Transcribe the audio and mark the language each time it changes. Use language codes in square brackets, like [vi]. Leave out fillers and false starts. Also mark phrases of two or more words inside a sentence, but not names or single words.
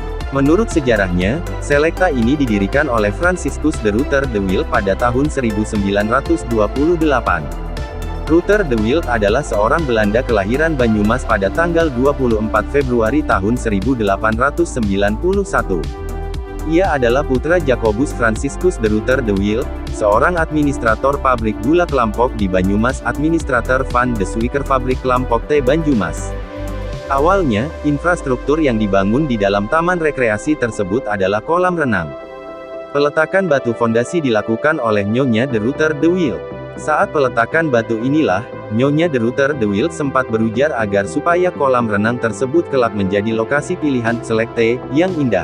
[id] Menurut sejarahnya, Selecta ini didirikan oleh Franciscus de Ruyter de Wilde pada tahun 1928. Ruyter de Wilde adalah seorang Belanda kelahiran Banyumas pada tanggal 24 Februari tahun 1891. Ia adalah putra Jacobus Franciscus de Ruyter de Wilde, seorang administrator pabrik gula Klampok di Banyumas, [nl] administrator van de Suiker pabrik Klampok T Banyumas. [id] Awalnya, infrastruktur yang dibangun di dalam taman rekreasi tersebut adalah kolam renang. Peletakan batu fondasi dilakukan oleh Nyonya de Ruyter de Wilde. Saat peletakan batu inilah, Nyonya de Ruyter de Wilde sempat berujar agar supaya kolam renang tersebut kelak menjadi lokasi pilihan Selecta yang indah.